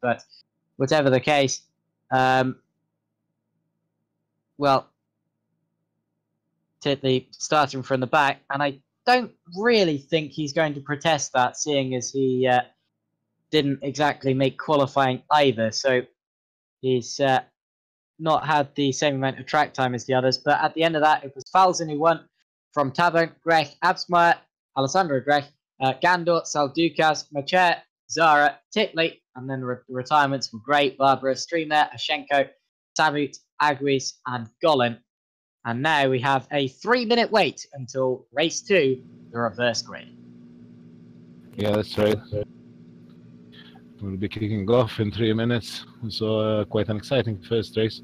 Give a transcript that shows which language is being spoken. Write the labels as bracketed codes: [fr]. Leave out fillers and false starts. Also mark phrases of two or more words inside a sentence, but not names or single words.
[en] But whatever the case, well, Titley starting from the back, and I don't really think he's going to protest that, seeing as he didn't exactly make qualifying either. So he's not had the same amount of track time as the others. But at the end of that, it was Falzon who won from Tabone, Grech, Absmire, Alessandro Grech, Gandor, Salducas, Macher, Zara, Titley, and then retirements were Great, Barbara, Streamer, Ashenko, Savut, Aguis, and Glen. And now we have a 3-minute wait until race 2, the reverse grid. Yeah, that's right. We'll be kicking off in 3 minutes, so quite an exciting first race.